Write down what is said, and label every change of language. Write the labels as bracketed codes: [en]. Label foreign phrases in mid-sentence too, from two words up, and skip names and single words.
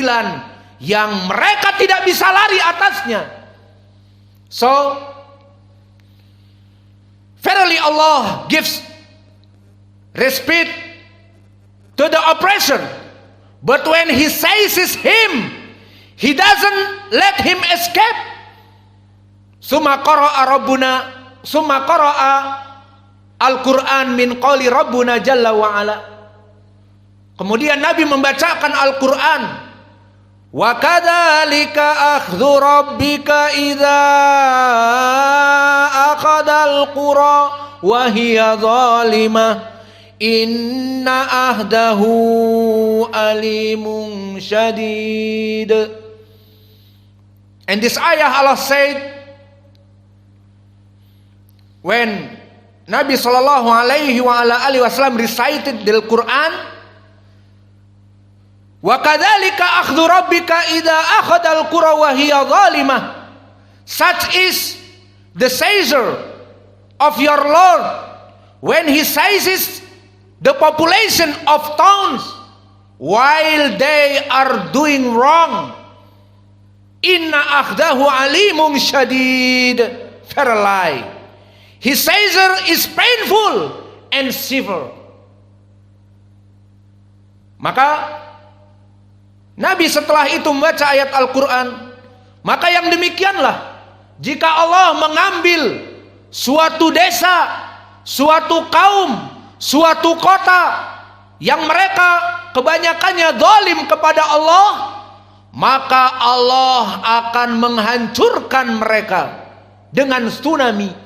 [id] keadilan yang mereka tidak bisa lari atasnya. [en] So, verily Allah gives respite to the oppressor, but when He seizes him, He doesn't let him escape. [ar] ثم قرأ القرآن من قول ربنا جل وعلا. [id] Kemudian Nabi membacakan Al-Quran. [ar] وكذلك أخذ ربك إذا أخذ القرى وهي ظالمة إن أخذه أليم شديد. [en] And this ayah Allah said, when Nabi [ar] صلى الله عليه وسلم [en] recited the Quran, [ar] وكذلك أخذ ربك إذا أخذ القرى وهي ظالمة, [en] such is the seizure of your Lord when He seizes the population of towns while they are doing wrong. [ar] إن أخذه أليم شديد. [en] Verily, His seizure is painful and severe. [id] Maka Nabi setelah itu membaca ayat Al-Quran. Maka yang demikianlah, jika Allah mengambil suatu desa, suatu kaum, suatu kota yang mereka kebanyakannya zalim kepada Allah, maka Allah akan menghancurkan mereka dengan tsunami,